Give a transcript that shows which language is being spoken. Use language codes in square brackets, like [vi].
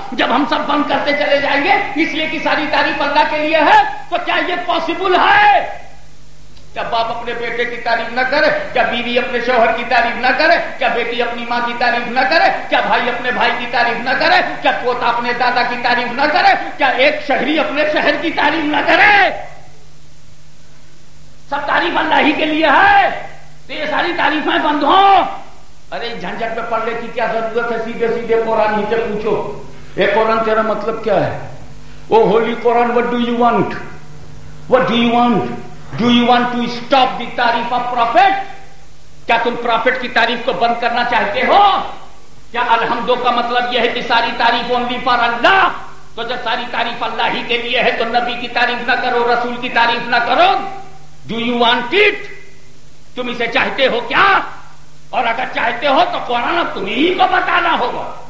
[ur] جب ہم سب بند کرتے چلے جائیں گے اس لیے کہ ساری تعریف اللہ کے لیے ہے, تو کیا یہ پاسبل ہے؟ کیا باپ اپنے بیٹے کی تعریف نہ کرے؟ کیا بیوی اپنے شوہر کی تعریف نہ کرے؟ کیا بیٹی اپنی ماں کی تعریف نہ کرے؟ کیا بھائی اپنے بھائی کی تعریف نہ کرے؟ کیا پوتا اپنے دادا کی تعریف نہ کرے؟ کیا ایک شہری اپنے شہر کی تعریف نہ کرے؟ سب تعریف اللہ ہی کے لیے ہے, تو یہ ساری تعریفیں بند ہوں. ارے جھنجٹ میں پڑھنے کی کیا ضرورت ہے؟ سیدھے سیدھے قرآن ہی سے پوچھو, اے قرآن تیرا مطلب کیا ہے؟ او ہولی قرآن, [en] what do you want? What do you want? Do you want to stop the تعریف of prophet? [ur] کیا تم پروفٹ کی تعریف کو بند کرنا چاہتے ہو؟ کیا الحمدو کا مطلب یہ ہے کہ ساری تعریف [en] only for [ur] اللہ؟ تو جب ساری تعریف اللہ ہی کے لیے ہے تو نبی کی تعریف نہ کرو, رسول کی تعریف نہ کرو. [en] Do you want it? [ur] تم اسے چاہتے ہو کیا؟ اور اگر چاہتے ہو تو قرآن تمہیں ہی کو بتانا ہوگا.